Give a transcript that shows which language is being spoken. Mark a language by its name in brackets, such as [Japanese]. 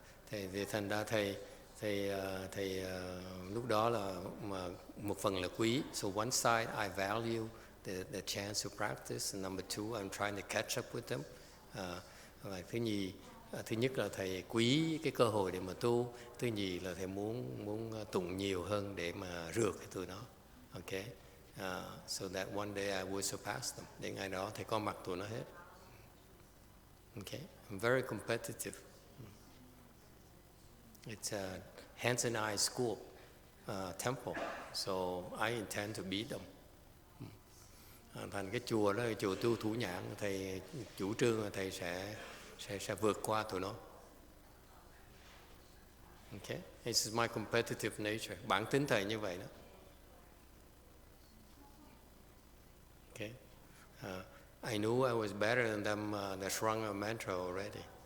[Vietnamese] Thầy thành ra thầy lúc đó là một phần là quý. [English] So one side I value the chance to practice, and number two I'm trying to catch up with them. [Vietnamese] Và thứ nhất là thầy quý cái cơ hội để mà tu, thứ nhì là thầy muốn tụng nhiều hơn để mà rượt cái tụi nó. [English] Okay, so that one day I will surpass them. [Vietnamese] Đến ngày đó thầy có mặt tụi nó hết. [English] Okay, I'm very competitive. It's a hands and eyes school, temple, so I intend to beat them. Thành cái chùa đó, chùa tu thủ nhãn, thầy chủ trương là thầy sẽ vượt qua tụi nó. Okay, this is my competitive nature. [Vietnamese] Bản tính thầy như vậy đó. [English] Okay, I knew I was better than them. The Shranga mantra already.